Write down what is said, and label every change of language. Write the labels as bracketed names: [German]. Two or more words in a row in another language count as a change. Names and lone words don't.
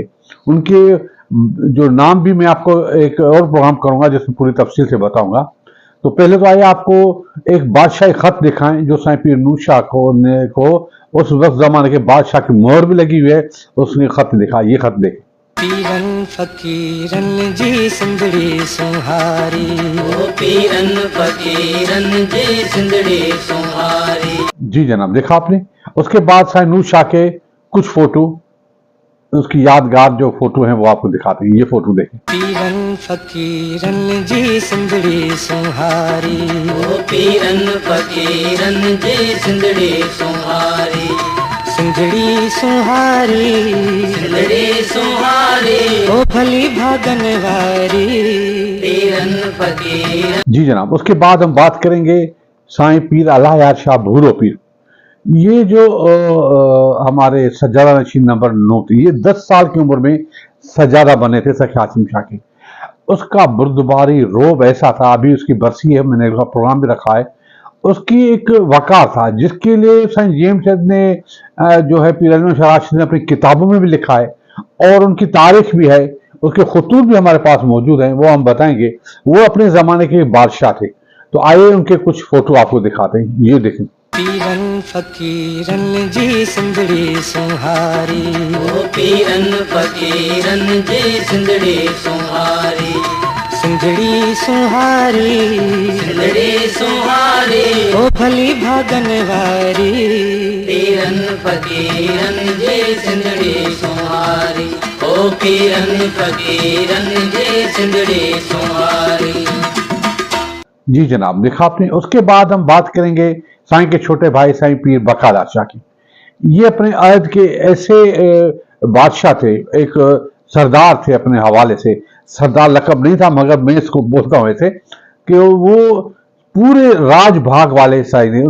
[Hindi] उनके जो नाम भी मैं आपको एक और प्रोग्राम करूंगा जिसमें पूरी तफसील से बताऊंगा। तो पहले तो आइए आपको एक बादशाही खत दिखाएं जो साईं पीर नूशा को उस वक्त जमाने के बादशाह की मोहर भी लगी हुई है। उसने खत दिखा, ये खत देखें। [Sindhi] पीरन फकीरन जी सिंधड़ी सुहारी, ओ पीरन फकीरन जी सिंधड़ी सुहारी। [Hindi] जी जनाब, देखा आपने। उसके बाद साईं नूशा के कुछ फोटो, उसकी यादगार जो फोटो है वो आपको दिखाते हैं। ये फोटो देखें। [Sindhi] पीरन फकीरन जी सिंधड़ी सुहारी, ओ पीरन फकीरन जी सिंधड़ी सुहारी। सिंधड़ी सुहारी, सिंधड़ी सुहारी, ओ भली भागन वारी, पीरन फकीरन। [Hindi] जी जनाब, उसके बाद हम बात करेंगे साईं पीर अलायर शाह भूरो पीर। ये जो हमारे सज्जादा नशीन नंबर 9 थे, ये 10 साल की उम्र में सज्जादा बने थे सखी हाशिम शाह के। उसका बुर्दबारी रोब ऐसा था, अभी उसकी बरसी है, मैंने उसका प्रोग्राम भी रखा है। उसकी एक वकार था जिसके लिए साईं जेम्स ने जो है पीर अली शाह ने अपनी किताबों में भी लिखा है और उनकी तारीख भी है। उसके खतूत भी हमारे पास मौजूद हैं, वो हम बताएंगे। वो अपने जमाने के बादशाह थे। तो आइए उनके कुछ फोटो आपको दिखाते हैं। ये देखें। [Sindhi] पीरन फकीरन जी सिंधड़ी सुहारी, ओ पीरन फकीरन जी सिंधड़ी सुहारी। सिंधड़ी सुहारी, सिंधड़ी सुहारी, ओ भली भागन वारी, पीरन फकीरन जी सिंधड़ी सुहारी, ओ पीरन फकीरन जी सिंधड़ी सुहारी। [Hindi] जी जनाब, देखा आपने। उसके बाद हम बात करेंगे साईं के छोटे भाई साईं पीर बकाला शाह की। ये अपने अहद के ऐसे बादशाह थे, एक सरदार थे अपने हवाले से। सरदार लकब नहीं था, मगर मैं इसको बोलता हूँ ऐसे कि वो पूरे राज भाग वाले साईं थे।